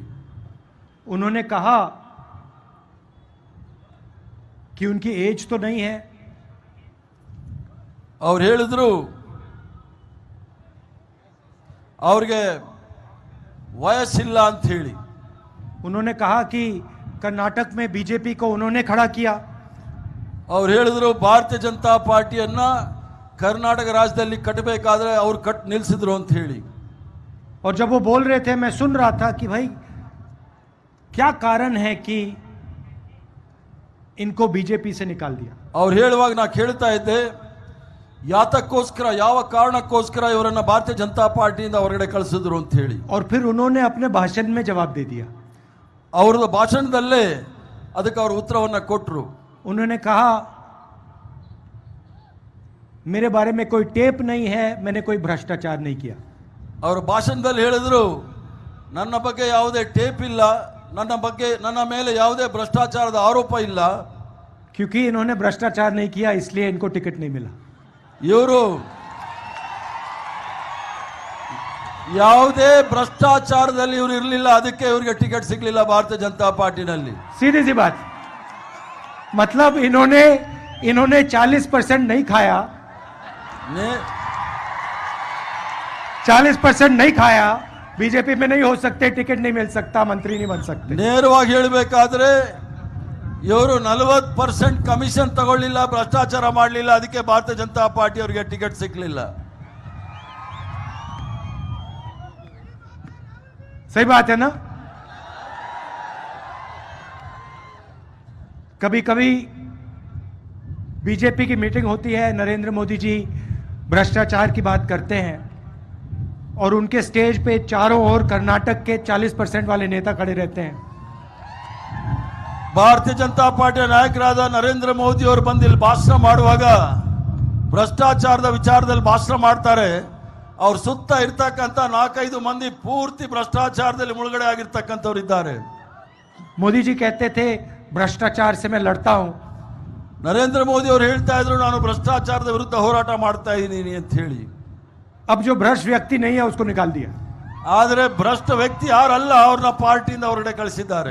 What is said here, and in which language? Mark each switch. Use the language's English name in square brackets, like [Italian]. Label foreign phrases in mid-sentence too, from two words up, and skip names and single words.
[Hindi] उन्होंने कहा कि उनकी एज तो नहीं है, [Kannada] ಅವ್ರು ಹೇಳಿದ್ರು ಅವ್ರಿಗೆ ವಯಸ್ಸಿಲ್ಲ ಅಂತ ಹೇಳಿ. [Hindi] उन्होंने कहा कि कर्नाटक में बीजेपी को उन्होंने खड़ा किया। [Kannada] ಅವ್ರು ಹೇಳಿದ್ರು ಭಾರತೀಯ ಜನತಾ ಪಾರ್ಟಿಯನ್ನ ಕರ್ನಾಟಕ ರಾಜ್ಯದಲ್ಲಿ ಕಟ್ಟಬೇಕಾದ್ರೆ ಅವ್ರು ಕಟ್ ನಿಲ್ಲಿಸಿದ್ರು ಅಂತ ಹೇಳಿ. [Hindi] और जब वो बोल रहे थे मैं सुन रहा था कि भाई क्या कारण है कि इनको बीजेपी से निकाल दिया। [Kannada] ಅವ್ರು ಹೇಳುವಾಗ ನಾ ಕೇಳ್ತಾ ಇದ್ದೆ, ಯಾತಕ್ಕೋಸ್ಕರ ಯಾವ ಕಾರಣಕ್ಕೋಸ್ಕರ ಇವರನ್ನ ಭಾರತೀಯ ಜನತಾ ಪಾರ್ಟಿಯಿಂದ ಹೊರಗಡೆ ಕಳಿಸಿದ್ರು ಅಂತ ಹೇಳಿ. [Hindi] और फिर उन्होंने अपने भाषण में जवाब दे दिया। [Kannada] ಅವ್ರದ್ದು ಭಾಷಣದಲ್ಲೇ ಅದಕ್ಕೆ ಅವರು ಉತ್ತರವನ್ನ ಕೊಟ್ಟರು. [Hindi] उन्होंने कहा मेरे बारे में कोई टेप नहीं है, मैंने कोई भ्रष्टाचार नहीं किया। [Kannada] ಅವರು ಭಾಷಣದಲ್ಲಿ ಹೇಳಿದ್ರು, ನನ್ನ ಬಗ್ಗೆ ಯಾವುದೇ ಟೇಪ್ ಇಲ್ಲ, ನನ್ನ ಮೇಲೆ ಯಾವುದೇ ಭ್ರಷ್ಟಾಚಾರದ ಆರೋಪ ಇಲ್ಲ. [Hindi] क्योंकि इन्होंने भ्रष्टाचार नहीं किया इसलिए इनको टिकट नहीं मिला। [Kannada] ಇವರು ಯಾವುದೇ ಭ್ರಷ್ಟಾಚಾರದಲ್ಲಿ ಇವರು ಇರಲಿಲ್ಲ, ಅದಕ್ಕೆ ಇವರಿಗೆ ಟಿಕೆಟ್ ಸಿಗಲಿಲ್ಲ ಭಾರತೀಯ ಜನತಾ ಪಾರ್ಟಿನಲ್ಲಿ. [Hindi] सीधी सी बात, मतलब इन्होंने 40% नहीं खाया, 40% नहीं खाया, बीजेपी में नहीं हो सकते, टिकट नहीं मिल सकता, मंत्री नहीं बन सकते। [Kannada] ನೇರವಾಗಿ ಹೇಳಬೇಕಾದ್ರೆ ಇವರು 40% ಕಮಿಷನ್ ತಗೊಳ್ಳಿಲ್ಲ, ಭ್ರಷ್ಟಾಚಾರ ಮಾಡಲಿಲ್ಲ, ಅದಕ್ಕೆ ಭಾರತೀಯ ಜನತಾ ಪಾರ್ಟಿ ಅವರಿಗೆ ಟಿಕೆಟ್ ಸಿಗಲಿಲ್ಲ. [Hindi] सही बात है ना। कभी कभी बीजेपी की मीटिंग होती है, नरेंद्र मोदी जी भ्रष्टाचार की बात करते हैं और उनके स्टेज पे चारों ओर कर्नाटक के 40% वाले नेता खड़े रहते हैं। [Kannada] ಭಾರತೀಯ ಜನತಾ ಪಾರ್ಟಿಯ ನಾಯಕರಾದ ನರೇಂದ್ರ ಮೋದಿ ಅವರು ಬಂದು ಇಲ್ಲಿ ಭಾಷಣ ಮಾಡುವಾಗ ಭ್ರಷ್ಟಾಚಾರದ ವಿಚಾರದಲ್ಲಿ ಭಾಷಣ ಮಾಡ್ತಾರೆ. ಅವ್ರ ಸುತ್ತ ಇರ್ತಕ್ಕಂಥ 4-5 ಮಂದಿ ಪೂರ್ತಿ ಭ್ರಷ್ಟಾಚಾರದಲ್ಲಿ ಮುಳುಗಡೆ ಆಗಿರ್ತಕ್ಕಂಥವ್ರು ಇದ್ದಾರೆ. [Hindi] मोदी जी कहते थे भ्रष्टाचार से मैं लड़ता हूं। [Kannada] ನರೇಂದ್ರ ಮೋದಿ ಅವರು ಹೇಳ್ತಾ ಇದ್ರು, ನಾನು ಭ್ರಷ್ಟಾಚಾರದ ವಿರುದ್ಧ ಹೋರಾಟ ಮಾಡ್ತಾ ಇದ್ದೀನಿ ಅಂತ ಹೇಳಿ. [Hindi] अब जो भ्रष्ट व्यक्ति नहीं है उसको निकाल दिया। [Kannada] ಆದರೆ ಭ್ರಷ್ಟ ವ್ಯಕ್ತಿ ಯಾರಲ್ಲ, ಅವ್ರನ್ನ ಪಾರ್ಟಿಯಿಂದ ಹೊರಗಡೆ ಕಳಿಸಿದ್ದಾರೆ.